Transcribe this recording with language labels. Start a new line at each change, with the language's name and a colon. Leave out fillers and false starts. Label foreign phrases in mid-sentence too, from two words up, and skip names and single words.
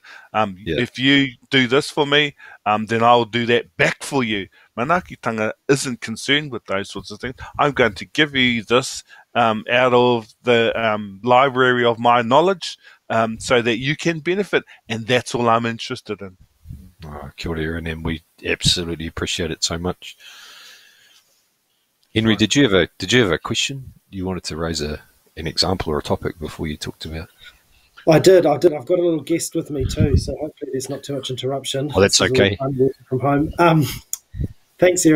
English: If you do this for me, then I'll do that back for you. Manaakitanga isn't concerned with those sorts of things. I'm going to give you this out of the library of my knowledge so that you can benefit, and that's all I'm interested in.
Māori: Oh, kia ora,
English: Erin, and we absolutely appreciate it so much. Henry, did you have a question? You wanted to raise an example or a topic before you talked about? I did. I've got a little guest with me too, so hopefully there's not too much interruption. Oh, that's okay. I'm working from home. Thanks, Erin.